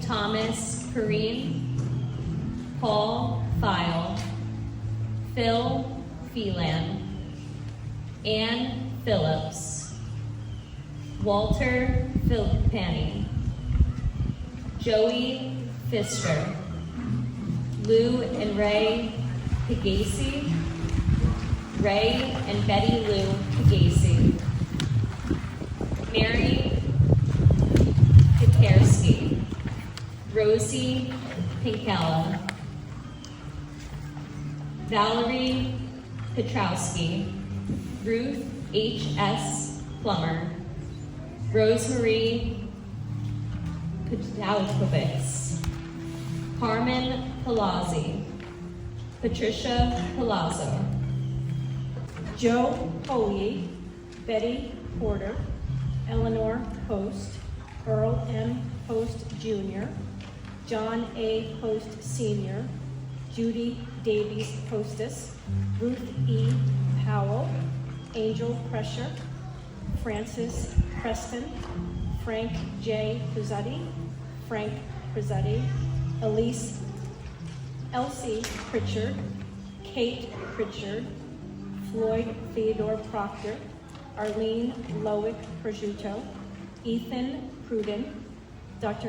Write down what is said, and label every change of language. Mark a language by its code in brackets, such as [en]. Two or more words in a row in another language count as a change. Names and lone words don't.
[en] Thomas Perrine, Paul File, Phil Phelan, Ann Phillips, Walter Philpani, Joey Pfister, Lou and Ray Pigasi, Ray and Betty Lou Pigasi, Mary Pekarsky, Rosie Pinkella, Valerie Petrowski, Ruth H.S. Plummer, Rosemarie Podalkovitz, Carmen Palazzi, Patricia Palazzo, Joe Coley, Betty Porter, Eleanor Post, Earl M. Post Jr., John A. Post Sr., Judy Davies Postus, Ruth E. Powell, Angel Prescher, Francis Preston, Frank J. Prizzetti, Frank Prizzetti, Elsie Pritchard, Kate Pritchard, Floyd Theodore Proctor, Arlene Loic Prosciutto, Ethan Pruden, Dr.